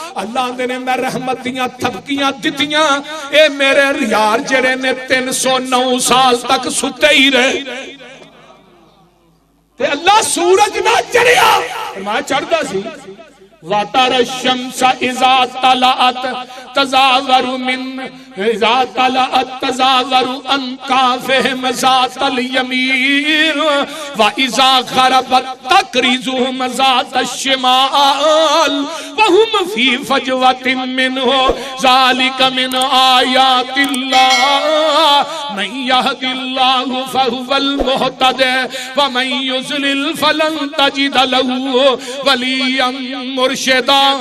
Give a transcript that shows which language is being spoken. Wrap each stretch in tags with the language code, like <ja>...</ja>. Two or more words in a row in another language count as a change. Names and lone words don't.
<pa>اللہ دے نے میں رحمت دیاں تھپکیاں دتیاں اے میرے یار جڑے نے 309 سال تک ستے ہی رہے تے اللہ سورج نہ چڑھیا فرمایا چڑھدا سی</pa> <ar>وَتَرَى الشَّمْسَ إِذَا طَلَعَتْ تَزَاوَرُ مِنْ إِذَا طَلَعَتْ تَزَاوَرُ عَنْ كَهْفِهِمْ ذَاتَ الْيَمِينِ وَإِذَا غَرَبَتْ تَقْرِضُهُمْ ذَاتَ الشِّمَالِ وَهُمْ فِي فَجْوَةٍ مِّنْهُ ذَلِكَ مِنْ آيَاتِ اللَّهِ مَن يَهْدِ اللَّهُ فَهُوَ الْمُهْتَدِ وَمَن يُضْلِلْ فَلَن تَجِدَ لَهُ وَلِيًّا مرشدا</ar>